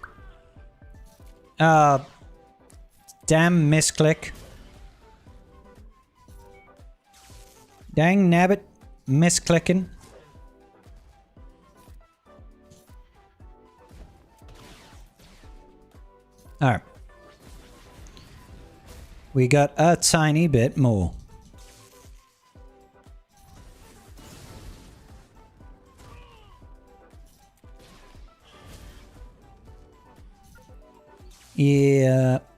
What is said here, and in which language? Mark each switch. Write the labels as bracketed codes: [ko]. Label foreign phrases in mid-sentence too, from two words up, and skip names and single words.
[en] Damn misclick. Dang nabbit. Misclicking. Alright. We got a tiny bit more. Yeah.